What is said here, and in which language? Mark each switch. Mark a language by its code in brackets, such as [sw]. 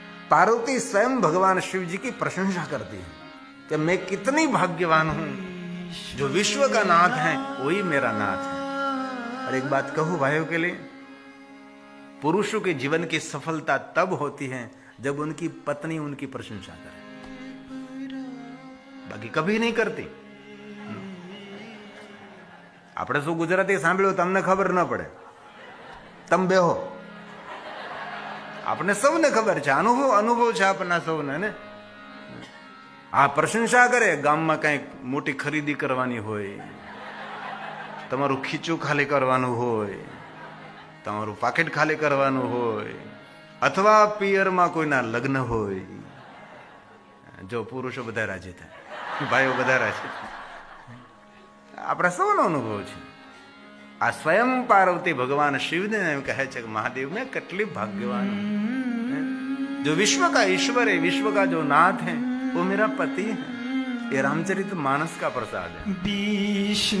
[hi] पार्वती स्वयं भगवान शिव जी की प्रशंसा करती है कि मैं कितनी भाग्यवान हूं, जो विश्व का नाथ है वही मेरा नाथ है। और एक बात कहूं भाइयों के लिए, पुरुषों के जीवन की सफलता तब होती है जब उनकी पत्नी उनकी प्रशंसा करे, बाकी कभी नहीं करती। [gu] આપણે શું ગુજરાતી સાંભળ્યું તમને ખબર ન પડે, તમે બેહો, આપણે સૌને ખબર છે, અનુભવ છે આપણા સૌને ને। આ પ્રશંસા કરે, ગામમાં કઈક મોટી ખરીદી કરવાની હોય, તમારું ખીચું ખાલી કરવાનું હોય, તમારું પાકેટ ખાલી કરવાનું હોય, અથવા પિયરમાં કોઈના લગ્ન હોય, જો પુરુષો બધા રાજી થાય, ભાઈઓ બધા રાજી થાય, આપણા સૌનો અનુભવ છે। આ સ્વયં પાર્વતી ભગવાન શિવને એમ કહે છે કે મહાદેવ મેં કેટલી ભાગ્યવાન [hi] हूं, जो विश्व का ईश्वर है, विश्व का जो नाथ है, वो मेरा पति है। ये रामचरित मानस का प्रसाद है।